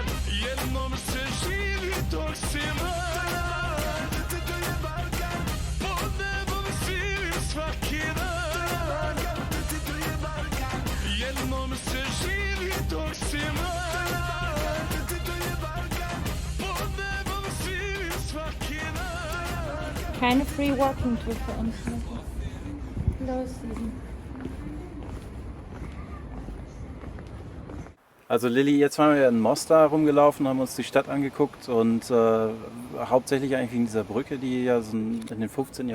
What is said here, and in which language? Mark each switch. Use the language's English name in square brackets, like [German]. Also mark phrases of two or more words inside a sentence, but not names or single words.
[Serbian] Jednom se živi dok si mlad, to je Balkan. Pod nebom sivim svaki dan, to je Balkan. Jednom se živi dok si mlad, to je Balkan. Pod nebom sivim svaki dan. [German] Keine [English] Free Walking Tour [German] für uns. Los, Susan. Also Lilly, jetzt waren wir ja in Mostar rumgelaufen, haben uns die Stadt angeguckt und hauptsächlich eigentlich wegen dieser Brücke, die ja so in dem 15.